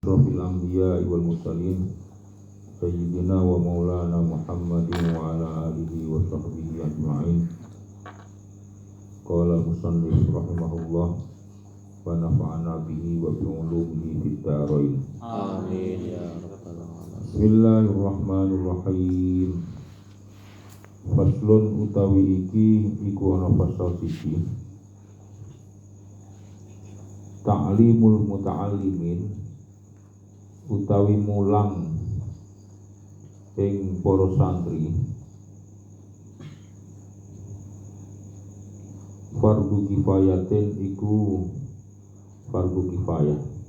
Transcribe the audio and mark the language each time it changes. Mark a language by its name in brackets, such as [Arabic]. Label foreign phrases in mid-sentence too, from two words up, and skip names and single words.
[Arabic] أشرفِ الأنبياءِ والمرسلين سيدِنا ومولانا محمدٍ وعلى آلِه وصحبِه أجمعين. قال المصنف رحمه الله ونفعنا به وبعلومه في الدارين. آمين يا رب العالمين. بسم الله الرحمن الرحيم. [Javanese] Faslun utawi iki iku ana pasal siji. [Arabic] تعليم المتعلمين [Javanese] utawi mulang ing para santri [Arabic] فرض كفايةٍ [Javanese] iku fardu kifayah.